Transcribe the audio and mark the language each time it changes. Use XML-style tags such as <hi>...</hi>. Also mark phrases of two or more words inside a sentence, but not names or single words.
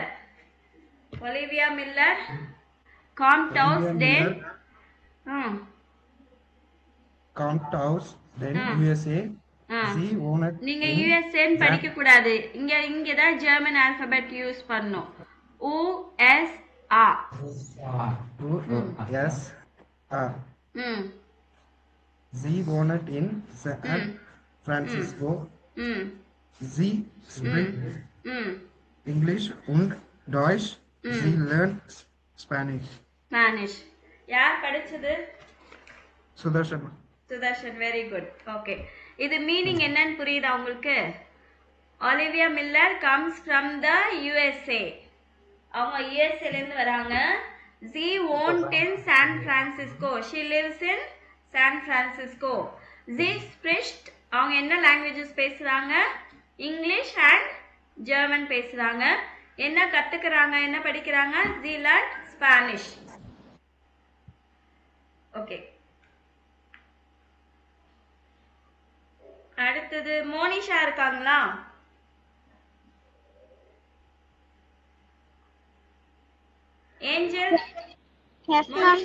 <de>Olivia Miller kommt aus den kommt aus den USA.</de> <ta>நீங்க யுஎஸ்ஏன்னு படிக்க கூடாது. இங்க தான்</ta> <en>German alphabet</en> <ta>யூஸ் பண்ணணும். USA.</ta> <de>Sie wohnt in San Francisco. Sie spricht English und Deutsch. Sie lernt Spanish.</de> <ta>யார் படிச்சது? சுதர்ஷன். சுதர்ஷன்,</ta> <en>very good.</en> <ta>ஓகே, இது மீனிங் என்னன்னு புரியுதா உங்களுக்கு?</ta> <en>Olivia Miller comes from the USA.</en> <ta>அவங்க யுஎஸ்ஏல இருந்து வராங்க.</ta> <en>She won't in San Francisco. She lives in San Francisco.</en> <de>Sie spricht,</de> <ta>அவங்க என்ன லாங்குவேஜஸ் பேசுறாங்க?</ta> <en>English and German</en> <ta>பேசுறாங்க. என்ன கத்துக்கிறாங்க, என்ன படிக்கிறாங்க?</ta> <en>She learned Spanish.</en> <ta>ஓகே, அடுத்தது மோனிஷா இருக்காங்களா? ஏஞ்சல்.</ta> <en>yes ma'am.</en>